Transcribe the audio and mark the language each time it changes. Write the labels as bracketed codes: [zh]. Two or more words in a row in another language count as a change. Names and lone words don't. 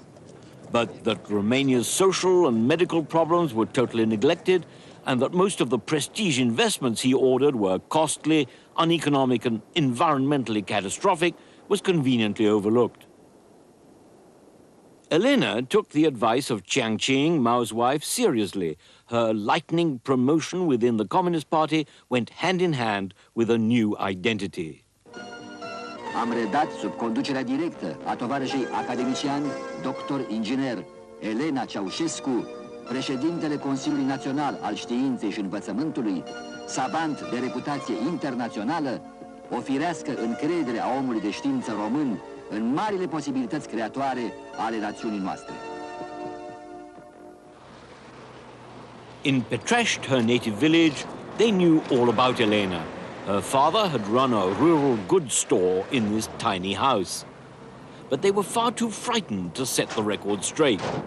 [en] But that Romania's social and medical problems were totally neglected, and that most of the prestige investments he ordered were costly, uneconomic, and environmentally catastrophic, was conveniently overlooked. Elena took the advice of Chiang Ching, Mao's wife, seriously. Her lightning promotion within the Communist Party went hand in hand with a new identity. [ro] Am redat sub conducerea directă a tovarășei academician, doctor inginer Elena Ceausescu, președintele Consiliului Național al Științei și Învățământului, savant de reputație internațională, o firească încredere a omului de știință român în marile posibilități creatoare ale națiunii noastre. [en] In Petrăști, her native village, they knew all about Elena. Her father had run a rural goods store in this tiny house. But they were far too frightened to set the record straight.